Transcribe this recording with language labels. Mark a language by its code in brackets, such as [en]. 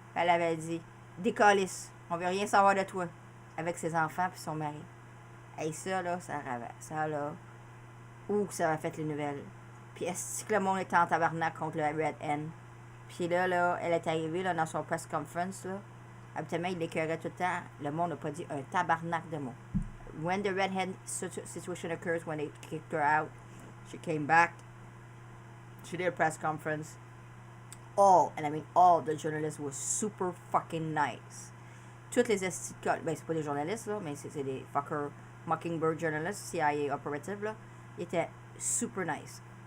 [fr] Elle avait dit, décalisse, on veut rien savoir de toi. Avec ses enfants puis son mari. Et ça, là, ça là, ça a fait les nouvelles. Puis est-ce que le monde était en tabarnak contre le red hen? Puis là, elle est arrivée là, dans son press conference, là. Habituellement, il l'écœurait tout le temps. Le monde n'a pas dit un tabarnak de mots. [en] When the red hen situation occurs, when they kicked her out, she came back. She did a press conference. All the journalists were super fucking nice. [fr] Toutes les esticoles, ben c'est pas des journalistes, là, mais c'est des [en] fucker Mockingbird journalists, CIA operative, [fr] là. Ils étaient super nice.